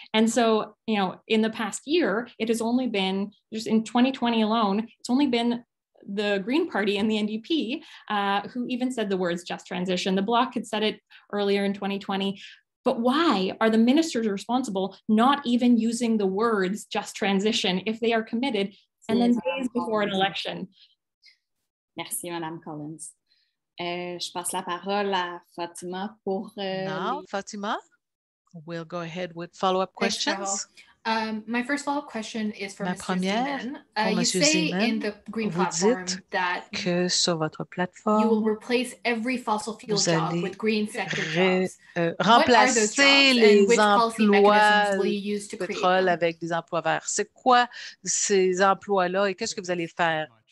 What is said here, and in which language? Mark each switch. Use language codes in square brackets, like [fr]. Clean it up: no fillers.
[en] And so, in the past year, it has only been, just in 2020 alone, it's only been the Green Party and the NDP who even said the words just transition. The Bloc had said it earlier in 2020. But why are the ministers responsible not even using the words just transition if they are committed, and then days before an election? [fr] Merci, Madame Collins. Je passe la parole à Fatima pour... [en] Now, Fatima, we'll go ahead with follow-up questions. My first follow-up question is for Mr. Zeman. You [fr] Monsieur [en] say [fr] Zeman, [en] in the Green Platform that [fr] que sur votre plateforme, [en] you will replace every fossil fuel job with green sector jobs. [fr] Remplacer les emplois pétrole avec des emplois verts. C'est quoi ces emplois-là et qu'est-ce que vous allez faire?